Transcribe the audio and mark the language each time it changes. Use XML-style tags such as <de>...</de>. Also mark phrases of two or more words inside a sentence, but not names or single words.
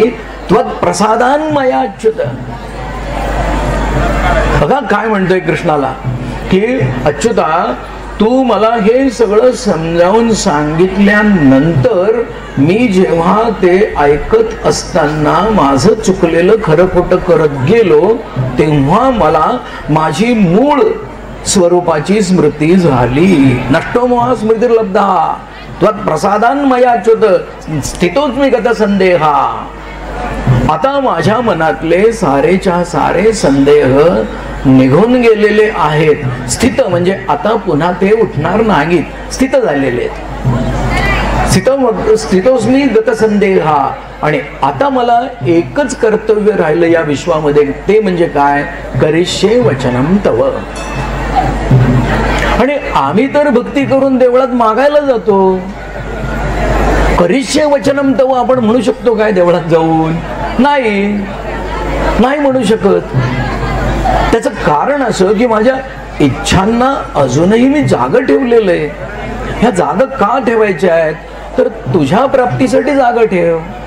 <sa>त्वत्प्रसादान मया अच्युत.</sa> <mr>बघा काय म्हणतोय कृष्णाला की अच्युता तू मला हे सगळं समजावून सांगितल्यानंतर मी जेव्हा ते ऐकत असताना माझं चुकलेलं खरं खोटं करत गेलो तेव्हा मला माझी मूळ स्वरूपाची स्मृती झाली.</mr> <sa>नष्टो मोह स्मृतिर्लब्धा त्वत्प्रसादान मया अच्युत स्थितोस्मि गत संदेहा.</sa> <mr>आता माझ्या मनातले सारेच्या सारे संदेह निघून गेलेले आहेत. स्थित म्हणजे आता पुन्हा ते उठणार नाहीत, स्थित झालेले आहेत.</mr> <sa>स्थितोस्मि गत संदेहा.</sa> <mr>आणि आता मला एकच कर्तव्य राहिलं या विश्वामध्ये, ते म्हणजे काय?</mr> <sa>करिष्ये वचनम तव.</sa> <mr>आणि आम्ही तर भक्ती करून देवळात मागायला जातो.</mr> <sa>करिष्ये वचनम तव</sa> <mr>आपण म्हणू शकतो काय देवळात जाऊन? नाही म्हणू शकत. त्याचं कारण असं की माझ्या इच्छांना अजूनही मी जागा ठेवलेलं आहे. ह्या जागा का ठेवायच्या आहेत? तर तुझ्या प्राप्तीसाठी जागा ठेव.</mr>